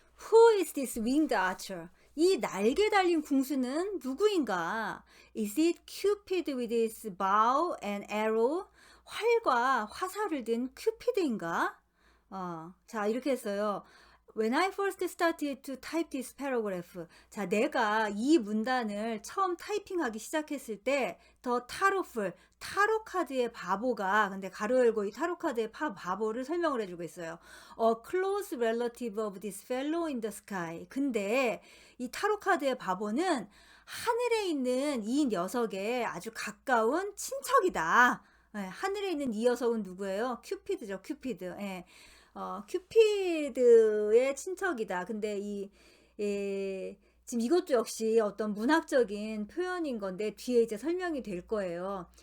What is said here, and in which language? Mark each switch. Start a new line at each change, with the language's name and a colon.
English: Who is this winged archer?
Korean: 이 날개 달린 궁수는 누구인가?
English: Is it Cupid with his bow and arrow?
Korean: 활과 화살을 든 큐피드인가? 자, 이렇게 했어요.
English: When I first started to type this paragraph.
Korean: 자, 내가 이 문단을 처음 타이핑하기 시작했을 때, 더 타로풀, 타로 카드의 바보가, 근데 가로 열고 이 타로 카드의 바보를 설명을 해주고 있어요.
English: A close relative of this fellow in the sky.
Korean: 근데 이 타로 카드의 바보는 하늘에 있는 이 녀석의 아주 가까운 친척이다. 예, 하늘에 있는 이 녀석은 누구예요? 큐피드죠, 큐피드. 예. 큐피드의 친척이다. 근데 지금 이것도 역시 어떤 문학적인 표현인 건데 뒤에 이제 설명이 될 거예요.